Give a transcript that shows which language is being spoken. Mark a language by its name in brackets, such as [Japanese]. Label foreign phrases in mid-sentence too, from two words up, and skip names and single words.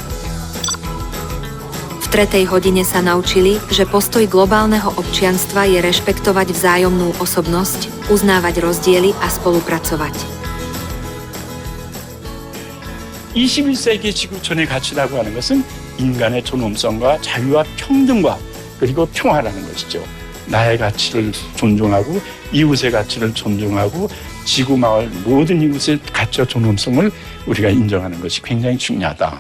[Slovak] V 3. hodine sa naučili, že postoj globálneho občianstva je rešpektovať vzájomnú osobnosť, uznávať rozdiely a spolupracovať. [Korean] 21세기 지구촌의 가치라고 하는 것은 인간의 존엄성과 자유와 평등과 그리고 평화라는 것이죠. 나의 가치를 존중하고 이웃의 가치를 존중하고 지구 마을 모든 이웃의 가치와 존엄성을 우리가 인정하는 것이 굉장히 중요하다.